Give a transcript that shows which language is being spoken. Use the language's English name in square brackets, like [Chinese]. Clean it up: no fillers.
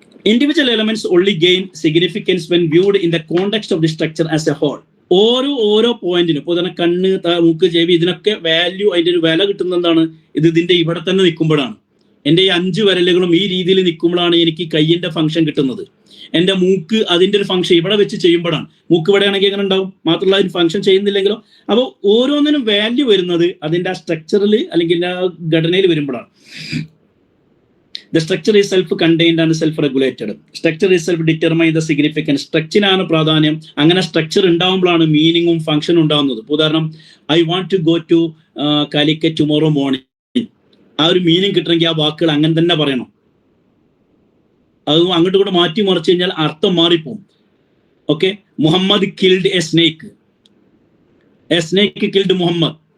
[English] Individual elements only gain significance when viewed in the context of the structure as a whole. [Malayalam] ഓരോ പോയിന്റിനും, ഇപ്പോൾ തന്നെ കണ്ണ്, മൂക്ക്, ചെവി, ഇതിനൊക്കെ വാല്യൂ, അതിന്റെ ഒരു വില കിട്ടുന്നത് എന്താണ്? ഇതിന്റെ ഇവിടെ തന്നെ നിൽക്കുമ്പോഴാണ്. എൻ്റെ ഈ 5 വിരലുകളും ഈ രീതിയിൽ നിൽക്കുമ്പോഴാണ് എനിക്ക് കയ്യിന്റെ ഫംഗ്ഷൻ കിട്ടുന്നത്. എൻ്റെ മൂക്ക് അതിൻ്റെ ഒരു ഫംഗ്ഷൻ ഇവിടെ വെച്ച് ചെയ്യുമ്പോഴാണ്. മൂക്ക് ഇവിടെ ആണെങ്കിൽ എങ്ങനെ ഉണ്ടാവും? മാത്രമല്ല അതിന് ഫംഗ്ഷൻ ചെയ്യുന്നില്ലെങ്കിലോ. അപ്പോൾ ഓരോന്നിനും വാല്യൂ വരുന്നത് അതിൻ്റെ ആ സ്ട്രക്ചറിൽ അല്ലെങ്കിൽ ആ ഘടനയിൽ വരുമ്പോഴാണ്. [English] The structure is self-contained and self-regulated. Structure is self-determined the significance. [Malayalam] സ്ട്രക്ചറിനാണ് പ്രാധാന്യം. അങ്ങനെ സ്ട്രക്ചർ ഉണ്ടാകുമ്പോഴാണ് മീനിങ്ങും ഫംഗ്ഷനും ഉണ്ടാകുന്നത്. ഉദാഹരണം, [English] I want to go to Calicut tomorrow morning. [Malayalam] ആ ഒരു മീനിങ് കിട്ടണമെങ്കിൽ ആ വാക്കുകൾ അങ്ങനെ തന്നെ പറയണം. അത് അങ്ങോട്ട് കൂടെ മാറ്റി മറിച്ച് കഴിഞ്ഞാൽ അർത്ഥം മാറിപ്പോവും. [English] Okay, Muhammad killed a snake. A snake killed Muhammad.